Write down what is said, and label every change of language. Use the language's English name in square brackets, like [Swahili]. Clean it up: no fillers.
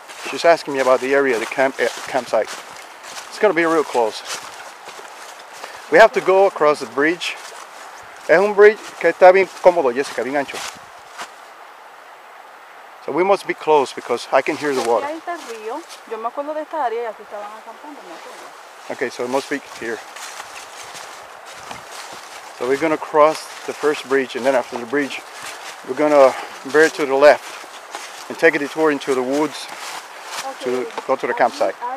[English] She's asking me about the area, the campsite. It's going to be real close. We have to go across the bridge. [Spanish] Es un bridge que está bien cómodo, Jessica, bien ancho. [English] So we must be close because I can hear the water. Okay, so it must be here. So we're going to cross the first bridge, and then after the bridge, we're going to veer to the left and take a detour into the woods to go to the campsite.